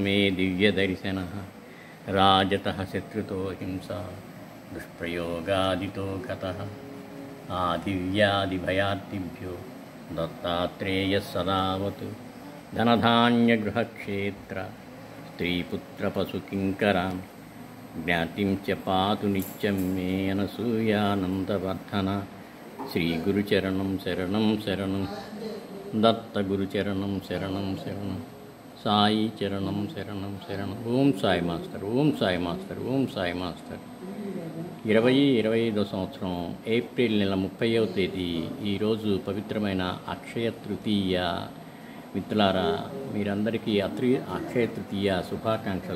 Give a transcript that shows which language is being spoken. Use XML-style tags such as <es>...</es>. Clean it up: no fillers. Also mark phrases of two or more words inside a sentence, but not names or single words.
<sa>मे दिव्यदर्शनः राजतः शत्रुतो हिंसा दुष्प्रयोगादितो गतः आदिव्यादिभयार्तिभ्यो दत्तात्रेयः सदावतु धनधान्यगृहक्षेत्र स्त्रीपुत्रपशुकिङ्करां ज्ञातिं च पातु नित्यं मे अनसूयानन्दवर्धना। श्रीगुरुचरणं शरणं शरणं दत्तगुरुचरणं शरणं शरणं సాయి చరణం శరణం శరణం.</sa> <te>ఓం సాయి మాస్టర్, ఓం సాయి మాస్టర్, ఓం సాయి మాస్టర్. 2025 సంవత్సరం ఏప్రిల్ నెల 30వ తేదీ ఈరోజు పవిత్రమైన అక్షయ తృతీయ. మిత్రులారా, మీరందరికీ అక్షయ తృతీయ శుభాకాంక్షలు.</te>